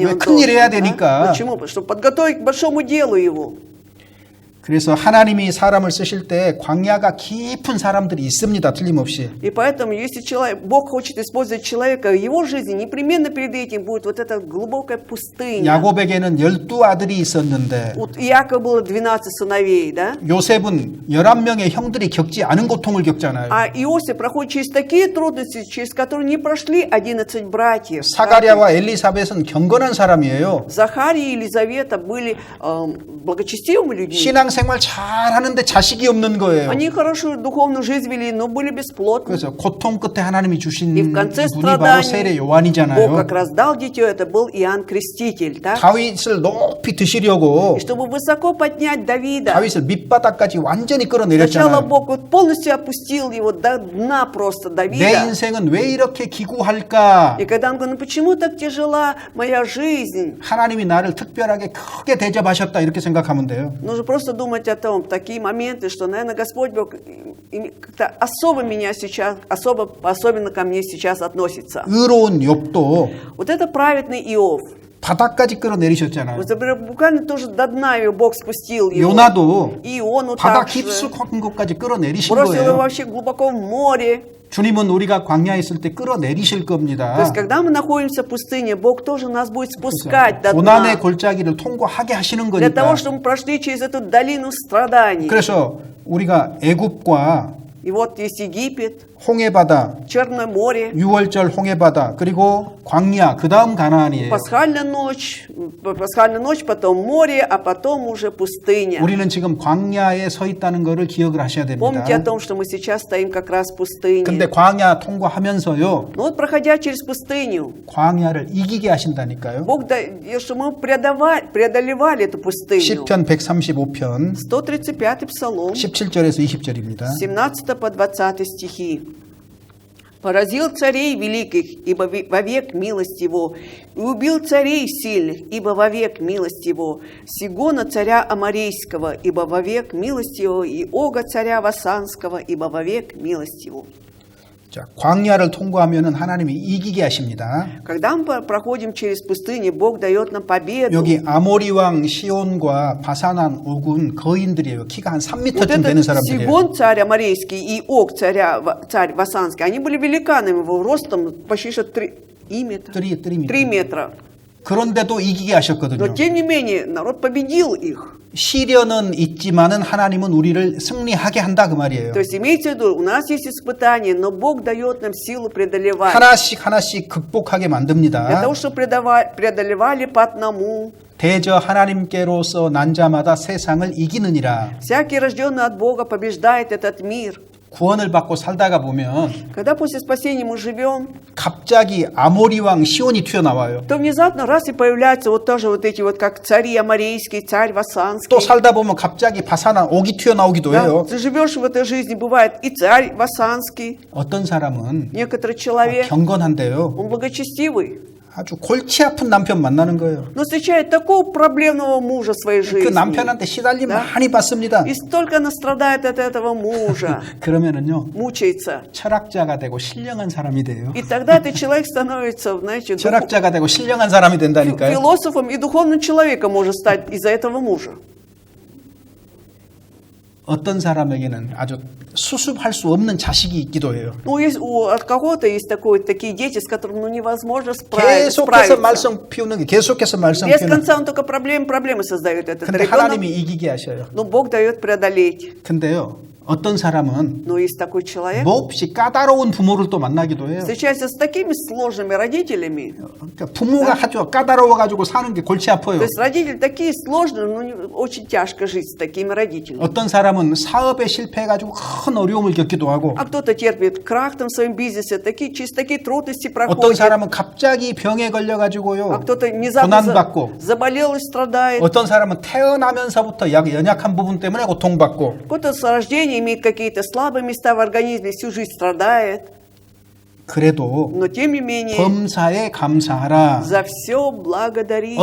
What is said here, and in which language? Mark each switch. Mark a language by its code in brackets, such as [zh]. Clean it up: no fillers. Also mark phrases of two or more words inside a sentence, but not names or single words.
[ko] 왜 [ru] он [ko] 큰일 [ru] должен, [ko] 해야 [ru] да? [ko] 되니까. [ru] Почему? Потому что подготовить к большому делу его. [ko] 그래서 하나님이 사람을 쓰실 때 광야가 깊은 사람들이 있습니다. 틀림없이. [ru] И поэтому, если Бог хочет использовать человека в его жизни, непременно перед этим будет вот эта глубокая пустыня. [ko] 야곱에게는 12아들이 있었는데 [ru] У Иакова было 12 сыновей, да? [ko] 요셉은 11명의 형들이 겪지 않은 고통을 겪잖아요. [ru] А Иосиф проходит через такие трудности, через которые не прошли 11 братьев. [ko] 사가랴와 엘리사벳은 경건한 사람이에요. [ru] Захария и Елизавета были благочестивыми людьми. [ko] 신앙생활 잘하는데 자식이 없는 거예요. [ru] Они хорошую духовную жизнь вели, но были бесплодны. [ko] 그래서 고통 끝에 하나님이 주신 [ru] И в конце [ko] 분이 바로 세례 [ru] страданий Бог [ko] 요한이잖아요. [ru] как раз дал дитё, это был Иоанн Креститель, так? [ko] 다윗을 높이 드시려고 [ru] И чтобы высоко поднять Давида, [ko] 다윗을 밑바닥까지 완전히 [ru] сначала [ko] 끌어내렸잖아요. [ru] Бог вот полностью опустил его до дна просто [ko] 내 [ru] Давида. [ko] 인생은 왜 이렇게 기구할까? [ru] И когда он говорит, ну почему так тяжела моя жизнь? [ko] 하나님이 나를 특별하게 크게 대접하셨다 이렇게 생각하면 돼요. [ru] Нужно просто думать о том, такие моменты, что, наверное, Господь Бог как-то особо меня сейчас, особенно ко мне сейчас относится. [ko] 의로운 욥도 [ru] Вот это праведный Иов. [ko] 바닥까지 끌어내리셨잖아요. [ru] Вот, например, буквально тоже до дна его Бог спустил его. [ko] 요나도 [ru] И он вот [ko] 바다 [ru] так же [ko] 깊숙한 곳까지 끌어내리신 [ru] бросил его [ko] 거예요. [ru] вообще глубоко в море. [ko] 주님은 우리가 광야에 있을 때 끌어내리실 [ru] То [ko] 겁니다. [ru] есть, когда мы находимся в пустыне, Бог тоже нас будет спускать до [ko] 고난의 [ru] дна. [ko] 골짜기를 통과하게 하시는 [ru] Для того, [ko] 거니까. [ru] чтобы мы прошли через эту долину страданий. [ko] 그래서 우리가 애굽과 [ru] И вот есть Египет, [ko] 홍해바다, [ru] Черное море, [ko] 6월절 홍해바다, 그리고 광야, 그 다음 가나안이에요. [ru] пасхальная ночь, потом море, а потом уже пустыня. [ko] 우리는 지금 광야에 서 있다는 것을 기억을 하셔야 됩니다. [ru] Помните о том, что мы сейчас стоим как раз в пустыне. [ko] 근데 광야 통과하면서요, [ru] Но вот проходя через пустыню, [ko] 광야를 이기게 하신다니까요. [ru] Бог, что мы преодолевали эту пустыню. [ko] 시편 135편 [ru] 135-й псалом, [ko] 17절에서 20절입니다. [ru] 17 по 20 стихи. «Поразил царей великих, ибо вовек милость его, и убил царей сильных, ибо вовек милость его, Сигона царя Аморейского, ибо вовек милость его, и Ога царя Васанского, ибо вовек милость его». [ko] 자, 광야를 통과하면은 하나님이 이기게 하십니다. [ru] Когда мы проходим через пустыню, Бог дает нам победу. [ko] 여기 아모리 왕 시온과 바산한 옥은 거인들이에요. 키가 한 [ru] Вот [ko] 3m쯤 되는 [ru] этот [ko] 사람들이에요. [ru] Сигон, царь Аморейский, и Ог, царь Васанский, они были великанами, его ростом почти что 3 метра. 3 метра. [ko] 그런데도 이기게 [ru] Но [ko] 하셨거든요. [ru] тем не менее, народ победил их. [ko] 시련은 있지만은 하나님은 우리를 승리하게 한다 그 말이에요. [ru] То есть имейте в виду, у нас есть испытания, но Бог дает нам силу преодолевать. [ko] 하나씩 극복하게 [ru] Для [ko] 만듭니다. [ru] того, чтобы преодолевали по одному. [ko] 대저 하나님께로서 난 자마다 세상을 이기느니라. [ru] Всякий, рожденный от Бога, побеждает этот мир. [ko] 구원을 받고 살다가 보면 [ru] Когда после спасения мы живем, [ko] 갑자기 아모리 왕 시온이 튀어나와요. [ru] то внезапно раз и появляются вот тоже вот эти вот, как цари Аморейский, царь Васанский. [ko] 또 살다 보면 갑자기 바산한 옥이 튀어나오기도 [ru] Да, [ko] 해요. [ru] ты живешь в этой жизни, бывает и царь Васанский, [ko] 어떤 사람은 [ru] некоторый человек, [ko] 경건한데요. [ru] он благочестивый, [ko] 아주 골치 아픈 남편 만나는 거예요. [ru] но встречает такого проблемного мужа в своей [ko] 그 [ru] жизни. [ko] 남편한테 시달림 [ru] Да. [ko] 많이 받습니다. [ru] И столько она страдает от этого мужа, [ko] 그러면은요, [ru] мучается. [ko] 철학자가 되고 신령한 사람이 돼요. [ru] И тогда этот человек становится, знаете, [ko] 철학자가 되고 신령한 사람이 된다니까요. [ru] философом и духовным человеком может стать из-за этого мужа. [ko] 어떤 사람에게는 아주 수습할 수 없는 자식이 있기도 해요. [ru] Ну, от кого-то есть такие дети, с которыми невозможно [ko] 계속해서 [ru] справиться. [ko] 말썽 피우는 게 계속해서 말썽 [ru] Без [ko] 피우는. [ru] конца он только проблемы создает этот [ko] 근데 [ru] ребенок. [ko] 하나님이 이기게 하셔요. [ru] Но Бог дает преодолеть. [ko] 근데요, 어떤 사람은 [ru] Но есть такой человек, [ko] 몹시 까다로운 부모를 또 만나기도 해요. [ru] встречается с такими сложными родителями. [ko] 그러니까 부모가 아주 까다로워가지고 사는 게 골치 아파요. [ru] То есть родители такие сложные, очень тяжко жить с такими родителями. [ko] 어떤 사람은 사업에 실패해가지고 큰 어려움을 겪기도 하고, [ru] А кто-то терпит крах там в своем бизнесе, через такие трудности [ko] 어떤 [ru] проходит. [ko] 사람은 갑자기 병에 걸려가지고요, [ru] А кто-то внезапно [ko] 고난받고, [ru] заболел и страдает. [ko] 어떤 사람은 태어나면서부터 연약한 부분 때문에 고통받고, [ru] Кто-то с рождения имеет какие-то слабые места в организме, всю жизнь страдает. [ko] 그래도 [ru] Но тем не менее, [ko] 범사에 감사하라. [ru] за все благодарите.